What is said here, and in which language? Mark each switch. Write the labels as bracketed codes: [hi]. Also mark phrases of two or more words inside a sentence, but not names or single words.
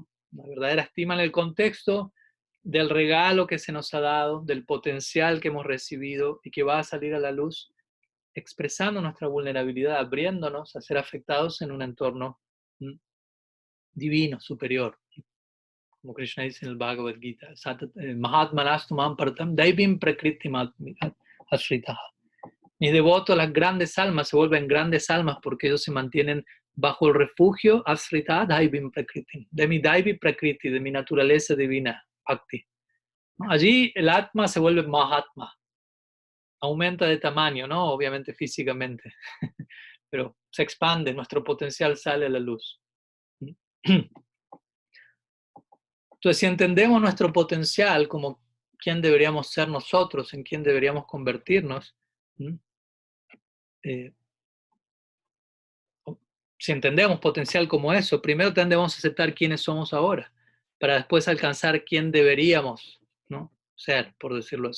[es] Una verdadera estima en el contexto del regalo que se nos ha dado, del potencial que hemos recibido y que va a salir a la luz, expresando nuestra vulnerabilidad, abriéndonos a ser afectados en un entorno divino, superior. Como Krishna dice en el Bhagavad Gita, [sa] Mahatmanastu mam paratam daivim prakritim ashritaha. [es] Mis devotos, las grandes almas, se vuelven grandes almas porque ellos se mantienen bajo el refugio [sa] asrita daivim prakriti, [es] de mi [sa] daivi prakriti, [es] de mi naturaleza divina, bhakti. Allí el atma se vuelve mahatma, aumenta de tamaño, ¿no? Obviamente físicamente, pero se expande, nuestro potencial sale a la luz. Entonces, si entendemos nuestro potencial como quién deberíamos ser nosotros, en quién deberíamos convertirnos, si entendemos potencial como eso, primero tendemos a aceptar quiénes somos ahora, para después alcanzar quién deberíamos, ¿no?, ser, por decirlo así.